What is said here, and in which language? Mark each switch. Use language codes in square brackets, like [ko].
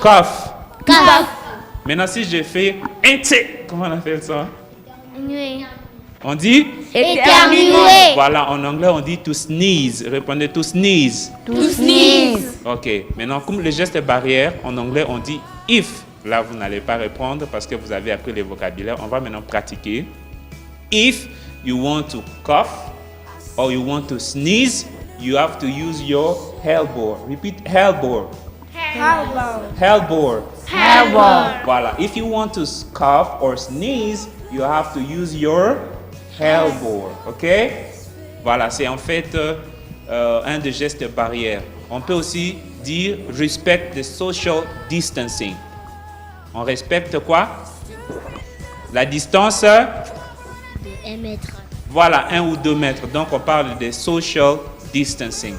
[fr] Cough. Maintenant, si je fais comment on appelle ça? On dit? Éternuer. Voilà. En anglais, on dit [en] to sneeze. [fr] Répondez to sneeze. Ok. Maintenant, comme les gestes barrières, en anglais, on dit if. Là, vous n'allez pas répondre parce que vous avez appris le vocabulaire. On va maintenant pratiquer. [en] If you want to cough or you want to sneeze, you have to use your elbow. Repeat, elbow. Elbow. Voilà. If you want to cough or sneeze, you have to use your elbow. OK? [fr] Voilà, c'est en fait un des gestes barrières. On peut aussi dire [en] respect the social distancing. [fr] On respecte quoi? La distance? 1 mètre. Voilà, 1 ou 2 mètres. Donc, on parle de social distancing.